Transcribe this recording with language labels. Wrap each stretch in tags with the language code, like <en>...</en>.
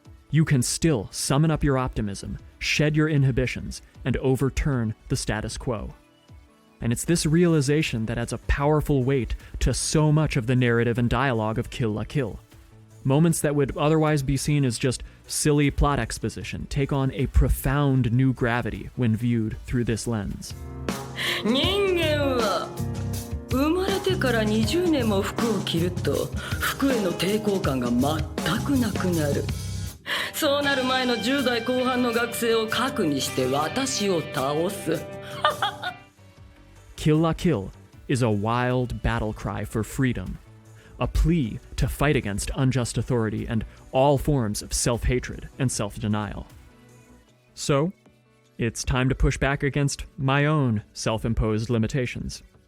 <en>You can still summon up your optimism, shed your inhibitions, and overturn the status quo. And it's this realization that adds a powerful weight to so much of the narrative and dialogue of Kill la Kill. Moments that would otherwise be seen as just silly plot exposition take on a profound new gravity when viewed through this lens.</en> <ja>人間は生まれてから20年も服を着ると服への抵抗感が全くなくなる。そうなる前の10代後半の学生を核にして私を倒す。</ja> <en>Kill la Kill is a wild battle cry for freedom, a plea to fight against unjust authority and all forms of self-hatred and self-denial. So, it's time to push back against my own self-imposed limitations.</en>